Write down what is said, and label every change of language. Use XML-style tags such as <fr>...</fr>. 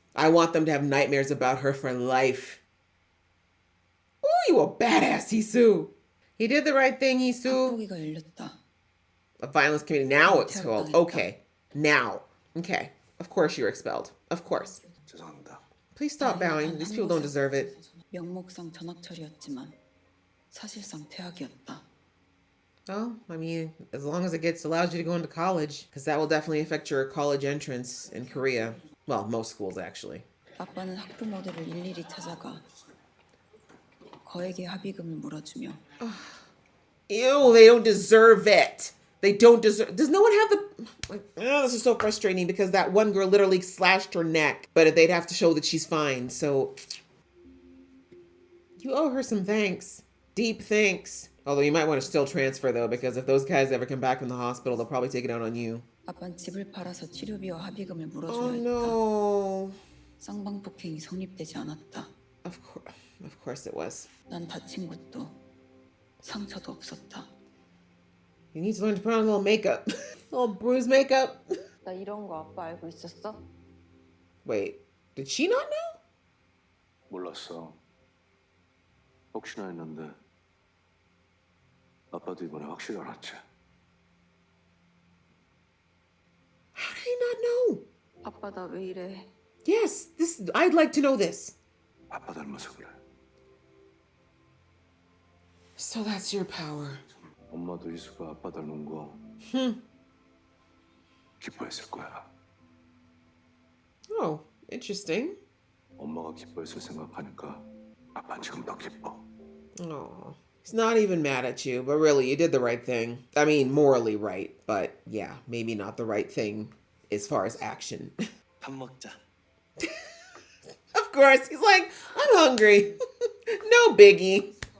<en>I want them to have nightmares about her for life. Ooh, you a badass, Huisoo. He did the right thing, Huisoo.</en> <ko>학폭위가 열렸다.</ko> <en>A violence committee. Now it's called. Okay. Now. Okay. Of course you're expelled. Of course.</en> <ko>죄송합니다.</ko> <en>Please stop bowing. These people don't deserve it.</en> <ko>명목상 전학 처리였지만 사실상 퇴학이었다.</ko> <en>Oh, I mean, as long as it allows you to go into college, because that will definitely affect your college entrance in Korea. Well, most schools actually.</en> <ko>아빠는 학부모들을 일일이 찾아가 거액의 합의금을 물어주며</ko> <en>Ew, they don't deserve it. They don't deserve... Does no one have the... Oh, this is so frustrating because that one girl literally slashed her neck, but they'd have to show that she's fine, so... You owe her some thanks. Deep thanks. Although you might want to still transfer, though, because if those guys ever come back from the hospital, they'll probably take it out on you.</en> <ko>아빠는 집을 팔아서 치료비와 합의금을 물어줘야</ko> <en>Oh,</en> <ko>했다.</ko> <en>no.</en> <ko>쌍방폭행이 성립되지 않았다.</ko> <en>Of course it was.</en> <ko>난 다친 것도 상처도 없었다.</ko> <en>You need to learn to put on a little makeup. A little bruise makeup.</en> <ko>나 이런 거 아빠 알고 있었어?</ko> <en>Wait, did she not know?</en> <ko>몰랐어. 혹시나 했는데 아빠도 이번에 확실히 알았지.</ko> <en>How did he not know?</en> <ko>아빠 나 왜 이래?</ko> <en>Yes, I'd like to know this.</en> <ko>아빠 닮아서 그래.</ko> <en>So that's your power.</en> <ko>엄마도 희수가 아빠 닮은 거 기뻐했을 거야.</ko> <en>Oh, interesting.</en> <ko>엄마가 기뻐했을 생각하니까 아빠는 지금 더 기뻐.</ko> <en>Oh, he's not even mad at you, but really, you did the right thing. I mean, morally right, but yeah, maybe not the right thing as far as action.</en> <ko>밥 먹자.</ko> <en>Of course, he's like, I'm hungry. No biggie.</en>